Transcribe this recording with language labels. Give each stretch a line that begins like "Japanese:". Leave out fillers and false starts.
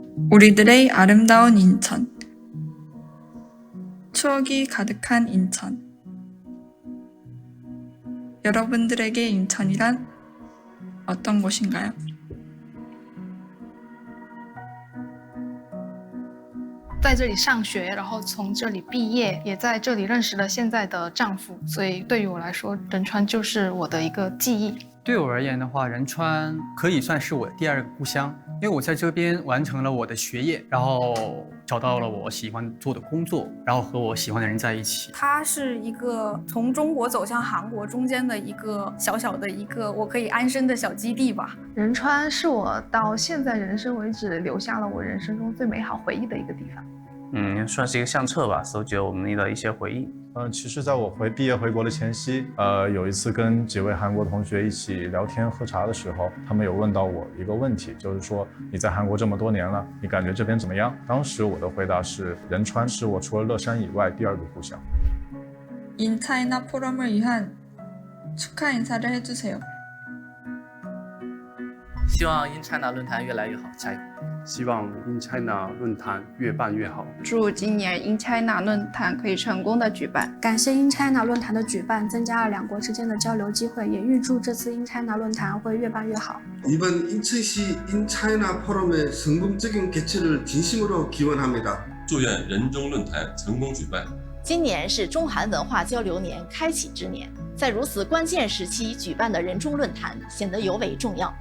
Korean: 우리들의 아름다운 인천, 추억이 가득한 인천. 여러분들에게 인천이란 어떤 곳인가요?
Chinese: 在这里上学，然后从这里毕业，也在这里认识了现在的丈夫，所以对于我来说，仁川就是我的一个记忆。对我而言的话，仁川可以算是我的第2个故乡，因为我在这边完成了我的学业，然后找到了我喜欢做的工作，然后和我喜欢的人在一起。它是一个从中国走向韩国中间的一个小小的一个我可以安身的小基地吧。仁川是我到现在人生为止留下了我人生中最美好回忆的一个地方。算是一个相册吧，搜集了我们的一些回忆。其实在我毕业回国的前夕，有一次跟几位韩国同学一起聊天喝茶的时候，他们有问到我一个问题，就是说你在韩国这么多年了，你感觉这边怎么样？当时我的回答是，仁川是我除了乐山以外第2个故乡。
Korean: 인차이나 포럼을 위한 축하 인사를 해주세요.
Chinese: 希望인차이나论坛越来越好，加油！希望인차이나论坛越办越好。祝今年인차이나论坛可以成功的举办。感谢인차이나论坛的举办，增加了两国之间的交流机会，也预祝这次인차이나论坛会越办越好。
Korean: 이번 인천시 인차이나 포럼의 성공적인 개최를 진심으로 기원합니다.
Chinese: 祝愿仁中论坛成功举办。今年是中韩文化交流年开启之年，在如此关键时期举办的仁中论坛显得尤为重要。